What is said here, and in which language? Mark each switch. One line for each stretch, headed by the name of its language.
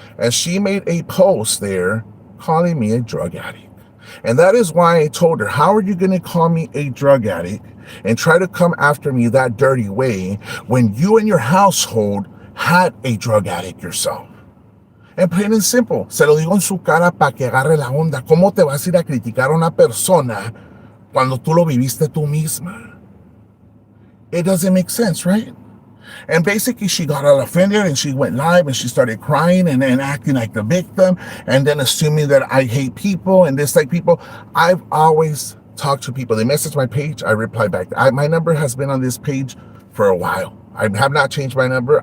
English: And she made a post there calling me a drug addict. And that is why I told her, how are you going to call me a drug addict and try to come after me that dirty way when you and your household had a drug addict yourself? And plain and simple,
Spanish: se lo digo en su cara para que agarre la onda. ¿Cómo te vas a ir a criticar a una persona cuando tú lo viviste tú misma?
English: It doesn't make sense, right? And basically, she got all offended and she went live and she started crying and acting like the victim and then assuming that I hate people and dislike people. I've always talked to people. They message my page, I reply back. My number has been on this page for a while. I have not changed my number.